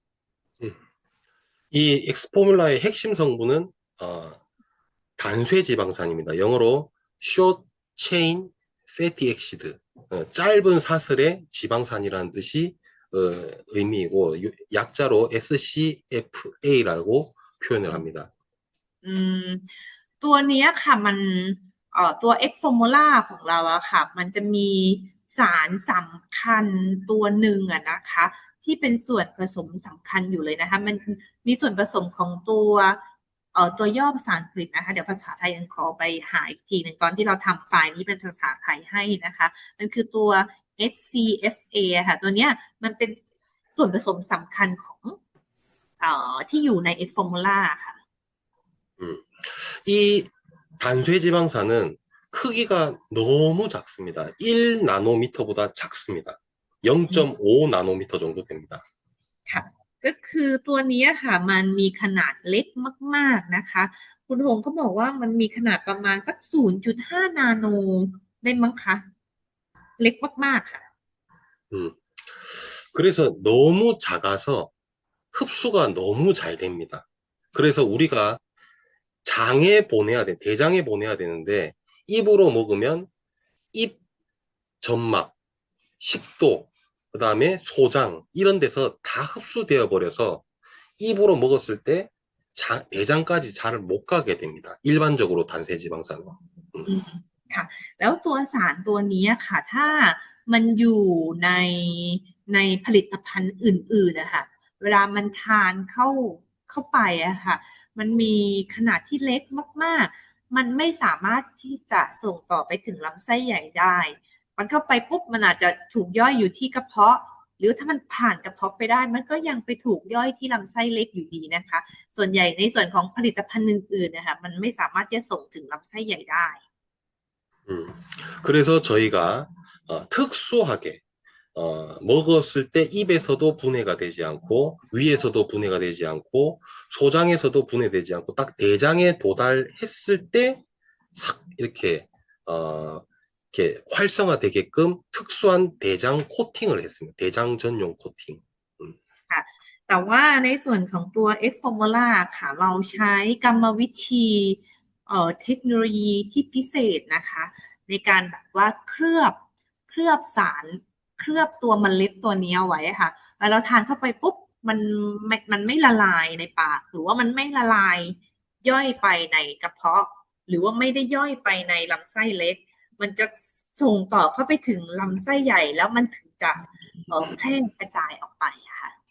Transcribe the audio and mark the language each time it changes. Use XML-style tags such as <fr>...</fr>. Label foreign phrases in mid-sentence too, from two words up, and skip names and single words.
<ko>이 엑스포뮬라의 핵심 성분은 단쇄 지방산입니다.</ko> <en>영어로 short chain fatty acid,</en> <ko>짧은 사슬의 지방산이라는 뜻이 의미이고 약자로 SCFA라고 표현을 합니다.</ko> <th>ตัวเนี้ยค่ะมันตัว X formula ของเราอะค่ะมันจะมีสารสำคัญตัวหนึ่งอะนะคะที่เป็นส่วนผสมสำคัญอยู่เลยนะคะมันมีส่วนผสมของตัวย่อภาษาอังกฤษนะคะเดี๋ยวภาษาไทยยังขอไปหาอีกทีหนึ่งตอนที่เราทำไฟล์นี้เป็นภาษาไทยให้นะคะมันคือตัว SCFA ค่ะตัวเนี้ยมันเป็นส่วนผสมสำคัญของที่อยู่ใน X formula ค่ะ</th> <ko>이 단쇄 지방산은 크기가 너무 작습니다. 1나노미터보다 작습니다. 0.5 나노미터 정도 됩니다.</ko> <th>ค่ะก็คือตัวนี้ค่ะมันมีขนาดเล็กมากๆนะคะคุณหงก็บอกว่ามันมีขนาดประมาณสัก 0.5 นาโนได้มั้งคะเล็กมากๆค่ะ</th> <ko>그래서 너무 작아서 흡수가 너무 잘 됩니다. 그래서 우리가 대장에 보내야 되는데 입으로 먹으면 입 점막, 식도, 그 다음에 소장 이런 데서 다 흡수되어 버려서 입으로 먹었을 때 대장까지 잘 못 가게 됩니다. 일반적으로 단세지방산은.</ko> <th>ค่ะแล้วตัวสารตัวนี้ค่ะถ้ามันอยู่ในผลิตภัณฑ์อื่นๆนะคะเวลามันทาน เข้าไปอะค่ะมันมีขนาดที่เล็กมากๆมันไม่สามารถที่จะส่งต่อไปถึงลำไส้ใหญ่ได้มันเข้าไปปุ๊บมันอาจจะถูกย่อยอยู่ที่กระเพาะหรือถ้ามันผ่านกระเพาะไปได้มันก็ยังไปถูกย่อยที่ลำไส้เล็กอยู่ดีนะคะส่วนใหญ่ในส่วนของผลิตภัณฑ์อื่นๆนะคะมันไม่สามารถจะส่งถึงลำไส้ใหญ่ได้</th> <ko>그래서 저희가 특수하게 먹었을 때 입에서도 분해가 되지 않고 위에서도 분해가 되지 않고 소장에서도 분해되지 않고 딱 대장에 도달했을 때 싹 이렇게 활성화되게끔 특수한 대장 코팅을 했습니다. 대장 전용 코팅.</ko> <th>แต่ว่าในส่วนของตัว X Formula ค่ะเราใช้กรรมวิธีเทคโนโลยีที่พิเศ ษนะคะในการแบบว่าเคลือบสารเคลือบตัวเมล็ดตัวนี้เอาไว้ค่ะแล้วเราทานเข้าไปปุ๊บมันไม่ละลายในปากหรือว่ามันไม่ละลายย่อยไปในกระเพาะหรือว่าไม่ได้ย่อยไปในลำไส้เล็กมันจะส่งต่อเข้าไปถึงลำไส้ใหญ่แล้วมันถึงจะแพร่กระจายออกไปค่ะ</th>